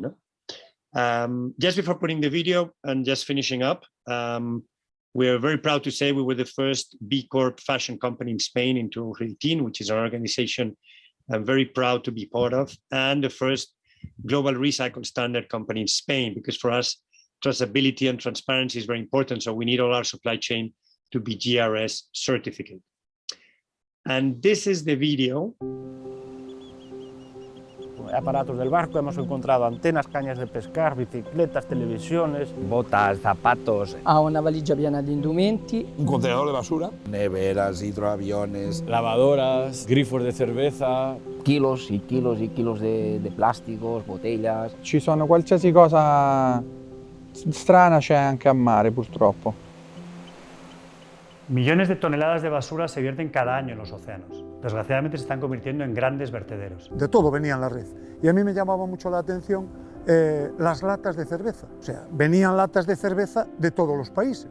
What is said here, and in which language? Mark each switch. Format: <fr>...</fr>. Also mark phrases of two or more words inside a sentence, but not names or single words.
<en>Just before putting the video and just finishing up, we are very proud to say we were the first B Corp fashion company in Spain in 2018, which is an organization I'm very proud to be part of, and the first global recycle standard company in Spain, because for us, traceability and transparency is very important. So we need all our supply chain to be GRS certificate. And this is the video.</en> <es>Aparatos del barco, hemos encontrado antenas, cañas de pescar, bicicletas, televisiones, botas, zapatos.</es> <it>Ha una valigia piena di indumenti.</it> <es>Un contenedor de basura. Neveras, hidroaviones. Lavadoras, grifos de cerveza. Kilos y kilos y kilos de plásticos, botellas.</es> <it>Ci sono qualsiasi cosa strana c'è anche a mare, purtroppo.</it> <es>Millones de toneladas de basura se vierten cada año en los océanos. Desgraciadamente se están convirtiendo en grandes vertederos. De todo venía en la red. Y a mí me llamaba mucho la atención las latas de cerveza. O sea, venían latas de cerveza de todos los países.</es>